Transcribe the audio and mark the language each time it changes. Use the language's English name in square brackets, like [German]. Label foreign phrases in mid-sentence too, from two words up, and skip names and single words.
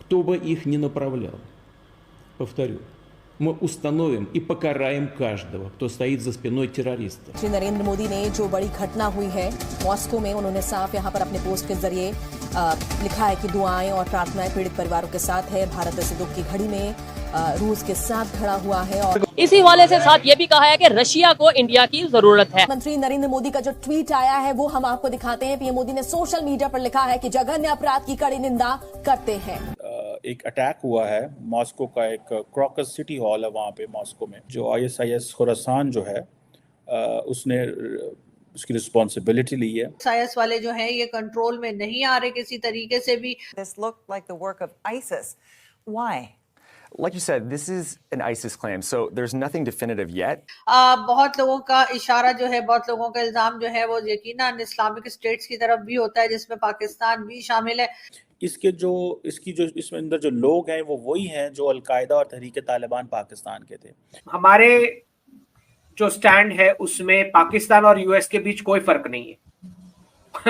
[Russian] кто бы их ни направлял. Повторю, мы установим и покараем каждого, кто стоит за спиной террориста. [Hindi] श्री नरेंद्र मोदी ने जो बड़ी घटना हुई है मॉस्को में, उन्होंने साफ यहां पर अपने पोस्ट के जरिए लिखा है कि दुआएं और प्रार्थनाएं पीड़ित परिवारों के साथ है। भारत इस दुख की घड़ी में रूस के साथ खड़ा हुआ है और इसी वाले से साथ ये भी कहा है कि रशिया को इंडिया की जरूरत है। मंत्री नरेंद्र मोदी का जो ट्वीट आया है वो हम आपको दिखाते हैं। पीएम मोदी ने [English] social media [Hindi] पर लिखा है कि जघन्य अपराध की कड़ी निंदा करते हैं। एक अटैक हुआ है मॉस्को का, एक क्रॉकस सिटी हॉल है वहाँ पे मॉस्को में, जो ISIS खुरासान जो है उसने उसकी रिस्पॉन्सिबिलिटी ली है। ISIS वाले जो हैं ये कंट्रोल में नहीं आ रहे किसी तरीके से भी। [English] This looked like the work of ISIS. Why? Like you said, this is an ISIS claim, so there's nothing definitive yet. [Hindi] बहुत लोगों का इशारा जो है, बहुत लोगों का इल्जाम जो है वो यकीनन इस्लामिक स्टेट्स की तरफ भी होता है, जिसमें पाकिस्तान भी शामिल है। इसके जो इसमें अंदर जो लोग हैं वो वही हैं जो अलकायदा और तहरीक तालिबान पाकिस्तान के थे। हमारे जो स्टैंड है उसमें पाकिस्तान और US के बीच कोई फर्क नहीं है।